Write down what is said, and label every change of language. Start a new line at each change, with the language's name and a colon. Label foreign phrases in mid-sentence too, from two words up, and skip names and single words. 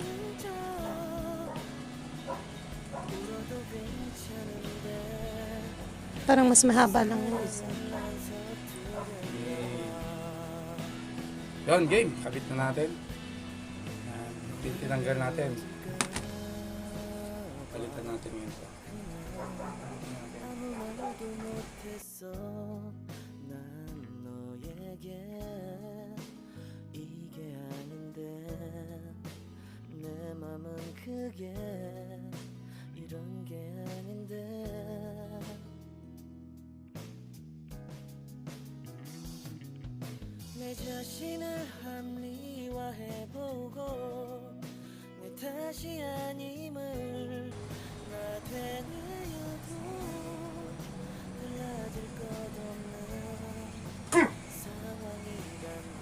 Filipino: parang mas mahaba lang yung isa. Yun, game. Kabit na natin. Yan. Tinanggal natin. Palitan natin yun.
Korean: 아무 말도 못했어 난 너에게 이게 아닌데 내 맘은 그게 이런 게 아닌데 내 자신을 합리화해보고 내 탓이 아님을 나 되는 이유도 달라질 것 없는 상황이란 걸